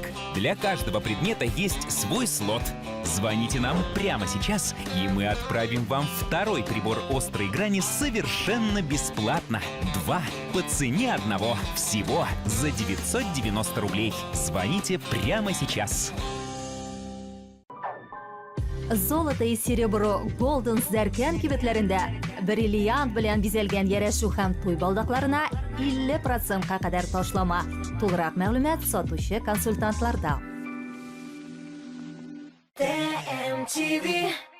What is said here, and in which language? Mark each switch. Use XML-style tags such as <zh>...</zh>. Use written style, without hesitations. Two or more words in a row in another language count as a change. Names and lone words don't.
<ru>Для каждого предмета есть свой слот. Звоните нам прямо сейчас, и мы отправим вам второй прибор «Острые грани» совершенно бесплатно. 2 по цене одного. Всего за 990 рублей. Звоните прямо сейчас.</ru> <tt>Золото и серебро Golden Zerken кибетләрендә бриллиант белән бизәлгән ярашу һәм туй балдакларына 50%-ка кадәр ташлама. Тулырак мәгълүмат сатучы консультантларда. TMTV.</tt>